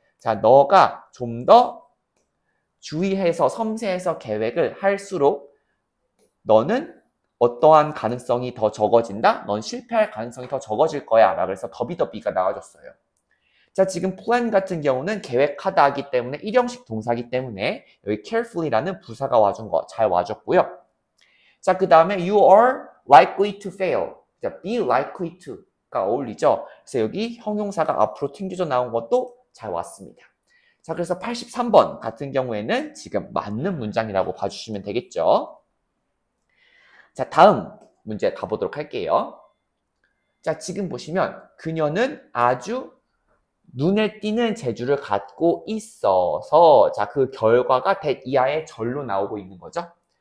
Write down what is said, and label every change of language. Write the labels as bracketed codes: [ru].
[ko] 자, 너가 좀 더 주의해서 섬세해서 계획을 할수록 너는 어떠한 가능성이 더 적어진다? 넌 실패할 가능성이 더 적어질 거야. 라고 해서 더비더비가 나와줬어요. 자, 지금 plan 같은 경우는 계획하다 하기 때문에 일형식 동사기 때문에 여기 carefully라는 부사가 와준 거 잘 와줬고요. [en] 자, 그 다음에 you are likely to fail. [ko] 자, be likely to가 어울리죠. 그래서 여기 형용사가 앞으로 튕겨져 나온 것도 잘 왔습니다. 자, 그래서 83번 같은 경우에는 지금 맞는 문장이라고 봐주시면 되겠죠. 자, 다음 문제 가보도록 할게요. 자, 지금 보시면 그녀는 아주 눈에 띄는 재주를 갖고 있어서 자, 그 결과가 that 이하의 절로 나오고 있는 거죠.